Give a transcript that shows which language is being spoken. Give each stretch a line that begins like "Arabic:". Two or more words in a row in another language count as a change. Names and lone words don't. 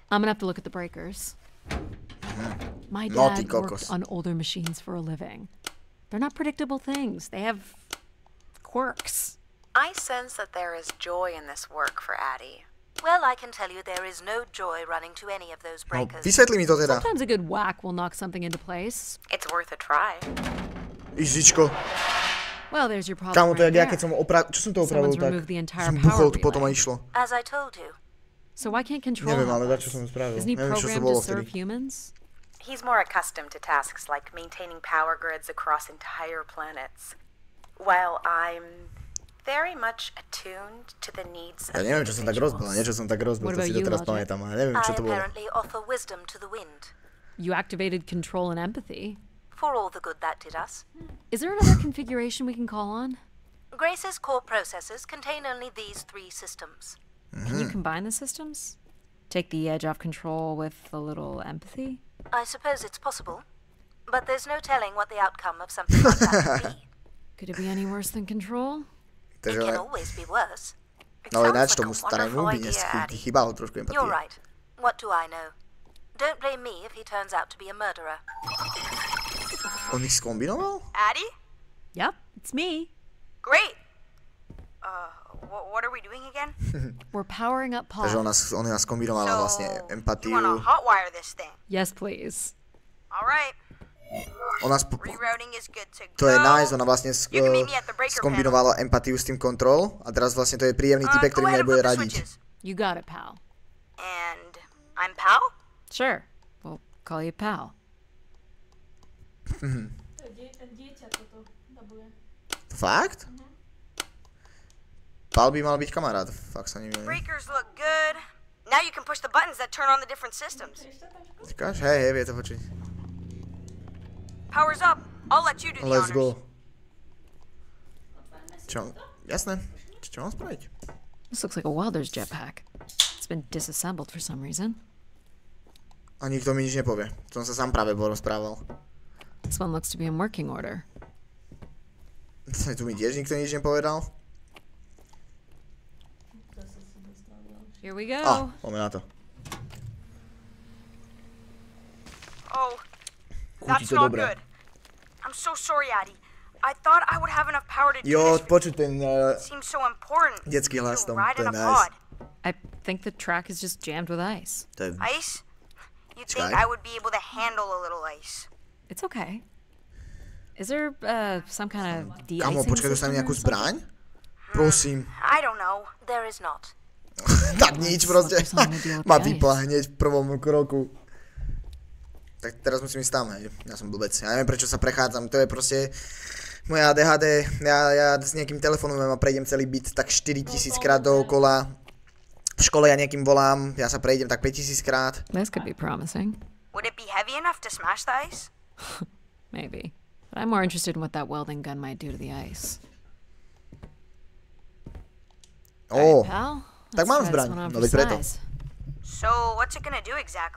English: I'm gonna have to look at the breakers. My dad worked on older machines for a living. They're not predictable things. They have quirks. I sense that there is joy in this work for Addie. Well, I can tell you there is no joy running to any of those breakers.
Slovak: Vysvetli mi to teda.
English: Sometimes a good whack will knock something into place. It's worth a try.
Slovak: Ižičko.
English: Well, there's your problem.
Slovak: Kámo, to je
English: right
Slovak: jak ja keď som čo som to opravil tak? Som buchol, to potom išlo.
English: As I told you. So why can't control?
Slovak: Neviem, ale dačo som spravil.
English: Isn't he
Slovak: Neviem, čo to
English: programmed
Slovak: bolo
English: to serve
Slovak: vtedy.
English: humans? He's more accustomed to tasks like maintaining power grids across entire planets, while I'm very much attuned to the needs of
Slovak: Ja neviem, čo som tak rozbil, niečo som tak rozbil, to si to teraz pamätám, ale neviem, čo to bolo.
English: I apparently offer wisdom to the wind. You activated control and empathy. For all the good that did us. Is there another configuration we can call on? Grace's core processors contain only these 3 systems. Can you combine the systems? Take the edge off control with a little empathy? I suppose it's possible, but there's no telling what the outcome of something like that would be. Could it be any worse than control? It can always be worse.
Slovak: No ináč tomu starému by chýbalo trošku empatie.
English: You're right. What do I know? Don't blame me if he turns out to be a murderer.
Slovak: On ich skombinoval?
English: Addie? Yep, it's me. Great. What are we doing again? We're powering up Paul.
Slovak: Takže on nás kombinovala vlastne empatiu.
English: You want to hotwire this thing? Yes, please. All right.
Slovak: Ona
English: Rerouting is good to go.
Slovak: To je nice, ona vlastne skombinovala empatiu s tým kontrol a teraz vlastne to je príjemný typek, ktorý mi nebude radiť.
English: You got it, pal. And I'm pal? Sure. We'll call you pal.
Slovak: Fakt? Pal by mal byť kamarát, fakt sa neviem.
English: Breakers look good. Now you can push the buttons that turn on the different systems.
Slovak: Říkáš? Hej, vie to počuť.
English: Power's up. I'll let you do the honors. Let's go.
Slovak: Čo? Jasné. Čo mám spraviť?
English: This looks like a welder's jetpack. It's been disassembled for some reason.
Slovak: A nikto mi nič nepovie. Som sa sám práve rozprával.
English: This one looks to be in working order.
Slovak: Tu mi tiež nikto nič nepovedal.
English: Here we go.
Slovak: Poďme na to.
English: Oh, that's not good. I'm so sorry, Addie. I thought I would have enough power to do this.
Slovak: Počuť ten
English: Seems so important.
Slovak: detský hlas tam.
English: Ride
Slovak: To
English: in
Slovak: je
English: a
Slovak: nice.
English: pod. I think the track is just jammed with ice. Ice? You'd think I would be able to handle a little ice. It's okay. Is there some kind of de-icing
Slovak: Kamo, počkaj, dostane nejakú zbraň? Prosím.
English: I don't know. There is not.
Slovak: Tak nič proste. Ma vypla hneď v prvom kroku. Tak teraz musím ísť tam, hej. Ja som blbec. Ja neviem, prečo sa prechádzam. To je proste moja ADHD. Ja s nejakým telefonujem a prejdem celý byt tak 4000 krát dookola. V škole ja niekým volám, ja sa prejdem tak 5000 krát.
English: This could be promising. Would it be heavy enough to smash the ice? Maybe. But I'm more interested in what that welding gun might do to the ice. Oh, pal.
Slovak: Tak mám zbraň, no veď preto.
English: So, what's it gonna do exactly?